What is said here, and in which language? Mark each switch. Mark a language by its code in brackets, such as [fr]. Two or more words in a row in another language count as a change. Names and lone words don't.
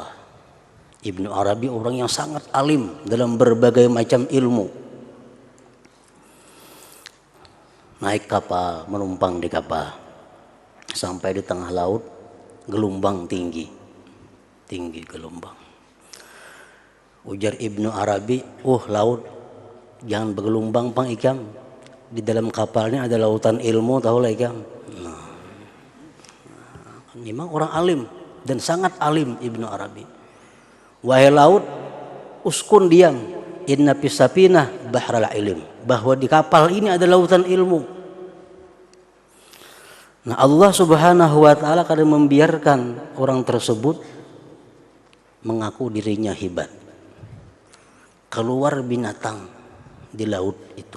[id] Ibnu Arabi orang yang sangat alim dalam berbagai macam ilmu. Naik kapal, menumpang di kapal, sampai di tengah laut, gelombang tinggi gelombang. Ujar Ibnu Arabi, [bjn] laut jangan bergelombang pang ikam, di dalam kapalnya ada lautan ilmu, tahu lah ikam. [id] Memang orang alim dan sangat alim Ibnu Arabi. Wahai laut, uskun diam, [ar] إن في السفينة بحر العلم, [id] bahwa di kapal ini ada lautan ilmu. Nah, Allah Subhanahu wa taala kadang membiarkan orang tersebut mengaku dirinya hebat. Keluar binatang di laut itu.